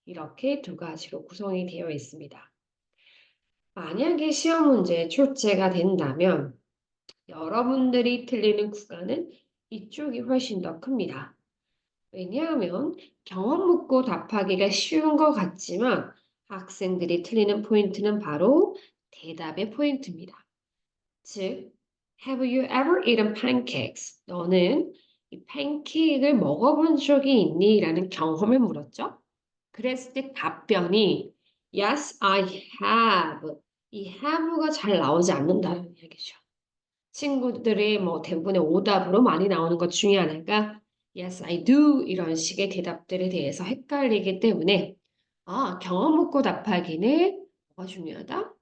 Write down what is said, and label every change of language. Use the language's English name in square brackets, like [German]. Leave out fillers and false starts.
[Korean] 이렇게 두 가지로 구성이 되어 있습니다. 만약에 시험 문제에 출제가 된다면 여러분들이 틀리는 구간은 이쪽이 훨씬 더 큽니다. 왜냐하면 경험 묻고 답하기가 쉬운 것 같지만 학생들이 틀리는 포인트는 바로 대답의 포인트입니다. [English] 즉, Have you ever eaten pancakes? [Korean] 너는 이 팬케이크를 먹어본 적이 있니? 라는 경험을 물었죠. 그랬을 때 답변이 [English] Yes, I have. [Korean] 이 have가 잘 나오지 않는다는 얘기죠. 친구들의 뭐 대부분의 오답으로 많이 나오는 것 중에 하나가 [English] Yes, I do [Korean] 이런 식의 대답들에 대해서 헷갈리기 때문에 경험 묻고 답하기는 뭐가 중요하다?